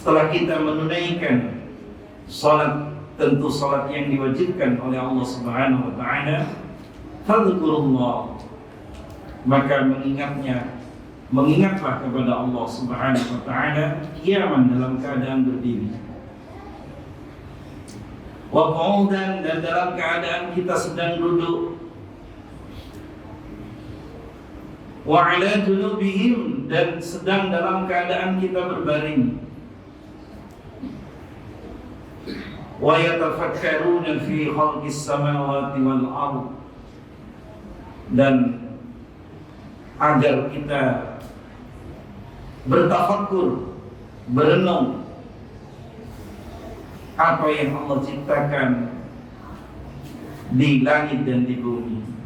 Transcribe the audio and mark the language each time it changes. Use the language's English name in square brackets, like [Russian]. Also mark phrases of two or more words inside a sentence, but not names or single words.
[Indonesian] setelah kita menunaikan salat, tentu salat yang diwajibkan oleh Allah [Arabic] Subhanahu wa taala, [Indonesian] fadhkurullah, maka mengingatlah kepada Allah [Arabic] Subhanahu wa taala [Indonesian] qiyaman, dalam keadaan berdiri, [Arabic] wa qu'udan, [Indonesian] dan dalam keadaan kita sedang duduk, [Arabic] wa ala junubihim, [Indonesian] dan sedang dalam keadaan kita berbaring, [Arabic] wa yatafakkaruna fi khalqis samawati wal ardh, [Indonesian] dan agar kita bertafakkur, berenung apa yang Allah ciptakan di langit dan di bumi.